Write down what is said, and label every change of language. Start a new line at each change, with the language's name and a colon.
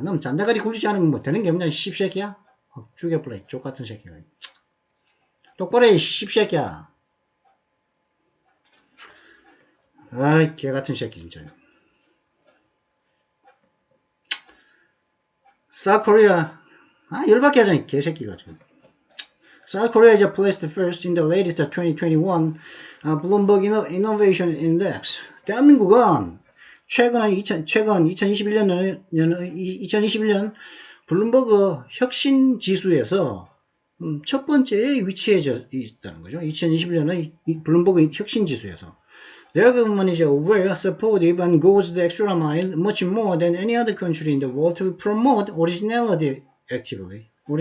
Korean: 넌 잔대가리 굴리지 않으면 뭐 되는 게 없냐, 씹새끼야? 죽여버려, 족 같은 새끼가. 똑바로 해, 씹새끼야. 개 같은 새끼, 진짜. South Korea, 열받게 하자니, 개새끼가 지금.
English: South Korea is placed first in the latest 2021 Bloomberg Innovation Index.
Korean: 대한민국은 최근 2021년 블룸버그 혁신 지수에서 첫 번째에 위치해 있다는 거죠. 2021년의 블룸버그 혁신 지수에서.
English: Their government is aware, supportive, and goes the extra mile much more than any other country in the world to promote originality actively.